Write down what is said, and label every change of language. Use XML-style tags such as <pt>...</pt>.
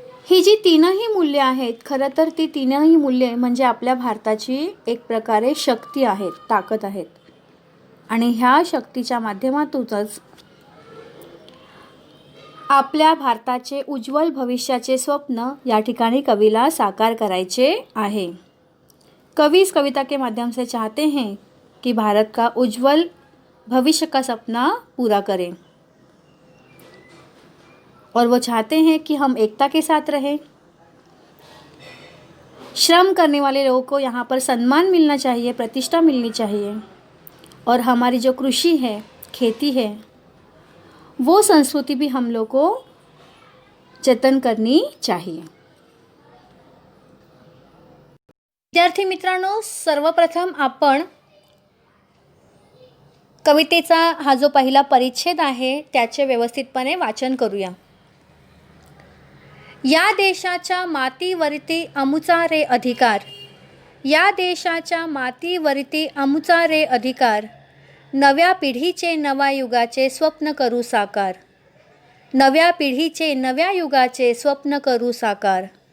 <mr>ही जी तीनही मूल्ये आहेत, खरं तर ती तीनही मूल्ये म्हणजे आपल्या भारताची एक प्रकारे शक्ती आहेत, ताकद आहेत. आणि ह्या शक्तीच्या माध्यमातूनच आपल्या भारताचे उज्ज्वल भविष्याचे स्वप्न या ठिकाणी कवीला साकार करायचे आहे.</mr> <hi>कवि इस कविता के माध्यम से चाहते हैं कि भारत का उज्ज्वल भविष्य का सपना पूरा करें और वो चाहते हैं कि हम एकता के साथ रहें. श्रम करने वाले लोगों को यहाँ पर सम्मान मिलना चाहिए, प्रतिष्ठा मिलनी चाहिए. और हमारी जो कृषि है, खेती है, वो संस्कृति भी हम लोग को जतन करनी चाहिए.</hi> <mr>विद्यार्थी मित्रांनो, सर्वप्रथम आपण कवितेचा हा जो पहिला परिच्छेद आहे त्याचे व्यवस्थितपणे वाचन करूया. या देशाच्या मातीवरती आमुचा रे अधिकार, या देशाच्या मातीवरती आमुचा रे अधिकार, नव्या पिढीचे नव्या युगाचे स्वप्न करू साकार, नव्या पिढीचे नव्या युगाचे स्वप्न करू साकार.</mr>